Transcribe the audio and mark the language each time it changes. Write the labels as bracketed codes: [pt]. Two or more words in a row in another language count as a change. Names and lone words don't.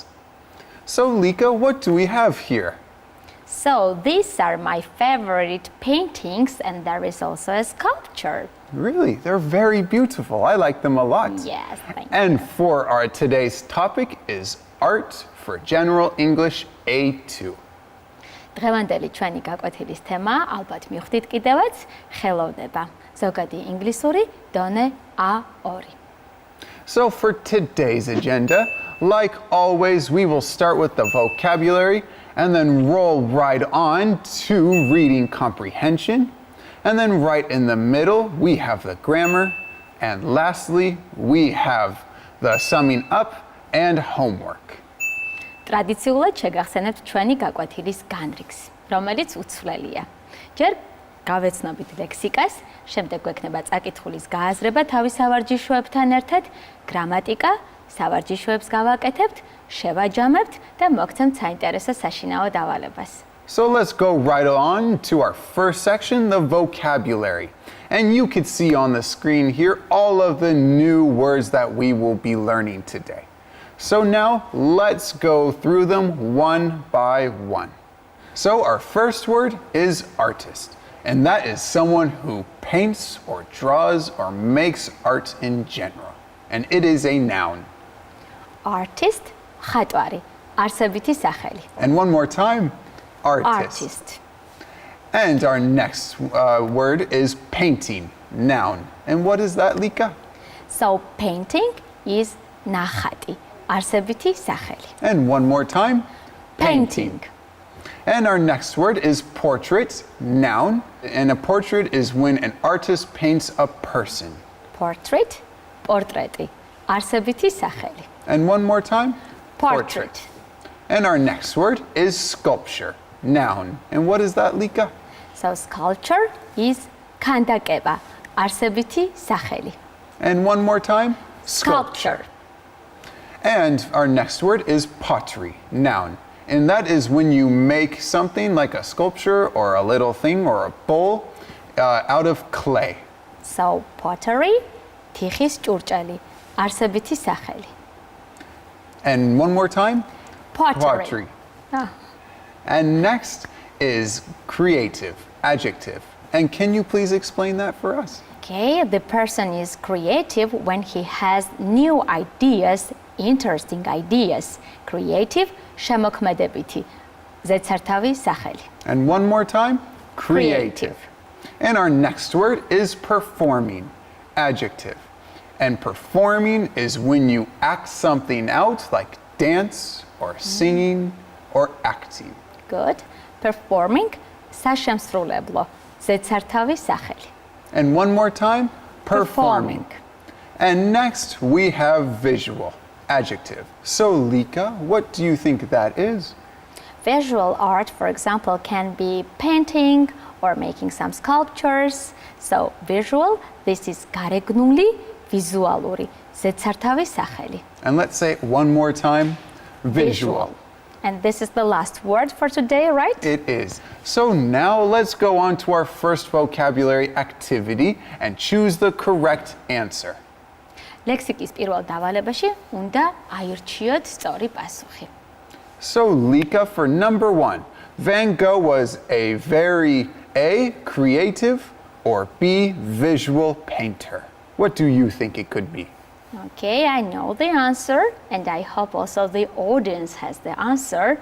[en] So Lika, what do we have here? So these are my favorite paintings and there is also a sculpture. Really? They're very beautiful. I like them a lot. Yes, thank you. And for our today's topic is art for General English A2. [ka] დღევანდელი ჩვენი გაკვეთილის თემა ალბათ მივხვდით კიდევაც ხელოვნება. ზოგადი ინგლისური დონე A2. [en] So for today's agenda, like always, we will start with the vocabulary and then roll right on to reading comprehension. And then right in the middle, we have the grammar. And lastly, we have the summing up and homework. [ka] ტრადიციულად შეგახსენებთ ჩვენი გაკვეთილის განრიგს, რომელიც უცვლელია. ჯერ გავეცნობით ლექსიკას, შემდეგ გვექნება წაკითხulis გააზრება თავის სავარჯიშოებთან ერთად, გრამატიკა, სავარჯიშოებს გავაკეთებთ, შევაჯამებთ და მოგცემთ საინტერესო საშინაო დავალებას. [en] So let's go right on to our first section, the vocabulary. And you can see on the screen here all of the new words that we will be learning today. So now let's go through them one by one. So our first word is artist, and that is someone who paints or draws or makes art in general. And it is a noun. Artist, [ka] ხატვარი, არსებითი სახელი. [en] And one more time, artist. Artist. And our next word is painting, noun. And what is that, Lika? So painting is [ka] ნახატი, არსებითი სახელი. [en] And one more time, Painting. And our next word is portrait, noun. And a portrait is when an artist paints a person. Portrait, [ka] პორტრეტი, არსებითი სახელი. [en] And one more time, Portrait. And our next word is sculpture, noun. And what is that, Lika? So sculpture is [ka] ქანდაკება, არსებითი სახელი. [en] And one more time, Sculpture. And our next word is pottery, noun. And that is when you make something like a sculpture or a little thing or a bowl out of clay. So pottery, [ka] თიხის ჭურჭელი, არსებითი სახელი. [en] And one more time, Pottery. Ah. And next is creative, adjective. And can you please explain that for us? Okay, the person is creative when he has new ideas, interesting ideas. Creative, [ka] შემოქმედებითი, ზეცართავი სახელი. [en] And one more time, Creative. And our next word is performing, adjective. And performing is when you act something out like dance or singing or acting. Good. Performing, [ka] საშემსრულებლო, ზეცართავი სახელი. [en] And one more time, performing. And next we have visual, adjective. So Lika, what do you think that is? Visual art, for example, can be painting or making some sculptures. So visual, this is [ka] გარეგნული, ვიზუალური, ზეცართავი სახელი. [en] And let's say it one more time, visual. And this is the last word for today, right? It is. So now let's go on to our first vocabulary activity and choose the correct answer. [ka] ლექსიკის პირველ დავალებაში უნდა აირჩიოთ სწორი პასუხი. [en] So Lika, for number 1, Van Gogh was a very A, creative, or B, visual painter. What do you think it could be? Okay, I know the answer, and I hope also the audience has the answer.